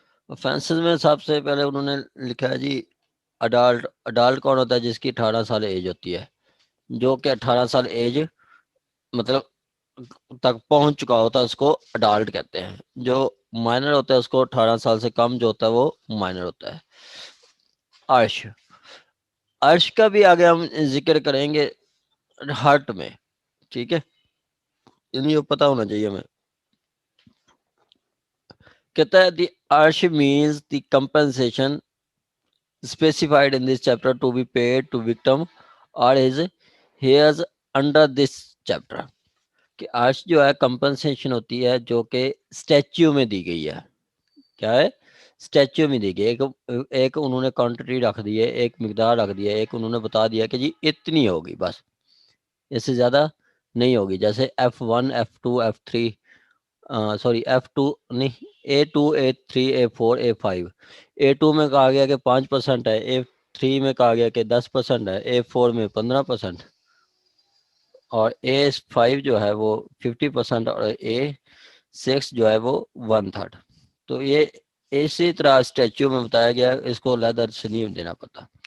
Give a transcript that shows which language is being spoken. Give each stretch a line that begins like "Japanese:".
Urdu: offenses میں سب سے پہلے انہوں نے لکھا ہے جی اڈالٹ کون ہوتا ہے؟ جس کی 18 سال ایج ہوتی ہے، جو کہ 18 سال ایج مطلب تک پہنچ چکا ہوتا ہے اس کو اڈالٹ کہتے ہیں. جو مائنر ہوتا ہے اس کو 18 سال سے کم جو ہوتا ہے وہ مائنر ہوتا ہے. عرش کا بھی آگے ہم ذکر کریں گے ہارٹ میں، ٹھیک ہے، یہ پتہ ہونا چاہیے ہمیں. کہتا ہے دی عرش
English: means the compensation specified in this chapter to be paid to victim or his heirs under this chapter.
Urdu: کہ عرش جو ہے کمپنسیشن ہوتی ہے جو کہ اسٹیچو میں دی گئی ہے. کیا ہے؟ اسٹیچو میں دی گئی. ایک انہوں نے کوانٹٹی رکھ دی ہے، ایک مقدار رکھ دی ہے، ایک انہوں نے بتا دیا کہ جی اتنی ہوگی، بس اس سے زیادہ نہیں ہوگی. جیسے F1 F2 F3 sorry F2 نہیں A2 A3 A4 A5. A2 میں کہا گیا کہ 5% ہے، A3 میں کہا گیا کہ 10% ہے، A4 میں 15%، اور A5 جو ہے وہ 50% اور A6 جو ہے وہ 1/3. تو یہ اسی طرح اسٹیچو میں بتایا گیا، اس کو علیحدہ سے نہیں دینا پڑتا.